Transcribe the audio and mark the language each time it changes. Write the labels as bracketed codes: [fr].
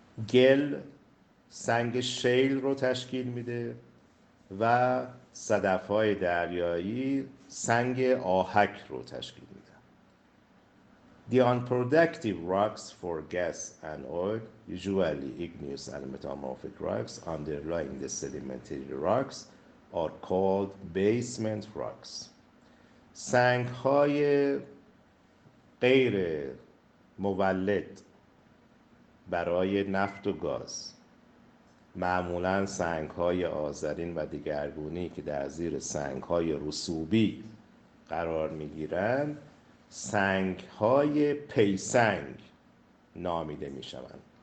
[fa] گل سنگ شیل رو تشکیل میده و صدف‌های دریایی سنگ آهک رو تشکیل میده. [en] The unproductive rocks for gas and oil, usually igneous and metamorphic rocks underlying the sedimentary rocks, are called basement rocks. [fa] سنگ‌های غیر مولد برای نفت و گاز، معمولاً سنگ‌های آذرین و دگرگونی که در زیر سنگ‌های رسوبی قرار می‌گیرند، سنگ‌های پیسنگ نامیده می‌شوند.